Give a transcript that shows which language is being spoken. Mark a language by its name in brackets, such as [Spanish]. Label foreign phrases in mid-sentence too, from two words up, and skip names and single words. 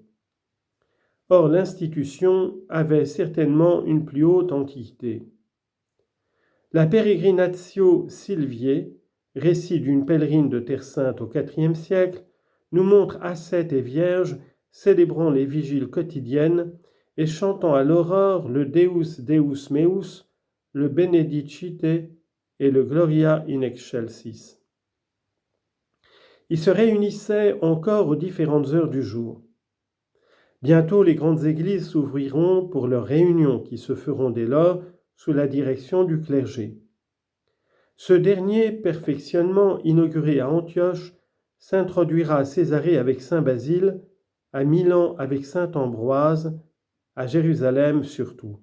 [French] Or, l'institution avait certainement une plus haute antiquité. La Peregrinatio Sylviae, récit d'une pèlerine de Terre Sainte au IVe siècle, nous montre ascètes et vierges célébrant les vigiles quotidiennes et chantant à l'aurore le Deus Deus Meus, le Benedicite et le Gloria in Excelsis. Ils se réunissaient encore aux différentes heures du jour. Bientôt, les grandes églises s'ouvriront pour leurs réunions qui se feront dès lors sous la direction du clergé. Ce dernier perfectionnement, inauguré à Antioche, s'introduira à Césarée avec saint Basile, à Milan avec saint Ambroise, à Jérusalem surtout.